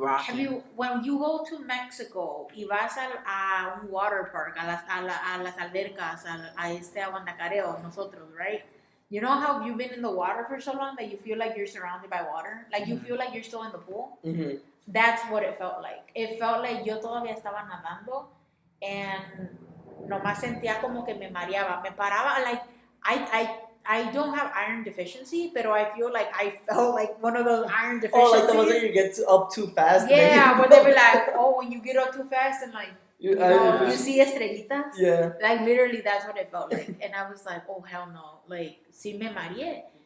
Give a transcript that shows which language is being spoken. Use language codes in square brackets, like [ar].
[en] rocking. you when you go to Mexico [es] y vas a un water park a las albercas a este aguantacareo nosotros, [en] right? You know how you've been in the water for so long that you feel like you're surrounded by water, like you feel like you're still in the pool. Mm-hmm. That's what it felt like. It felt like [es] yo todavía estaba nadando and nomás sentía como que me mareaba, me paraba. [en] Like I don't have iron deficiency, but I feel like I felt like one of those iron deficiencies. Oh, like the ones that you get up too fast. Yeah, where they be like, oh, when you get up too fast and like, you see estrellitas. Yeah. Like literally, that's what it felt like, and I was like, oh hell no, like, [es] si me mareé.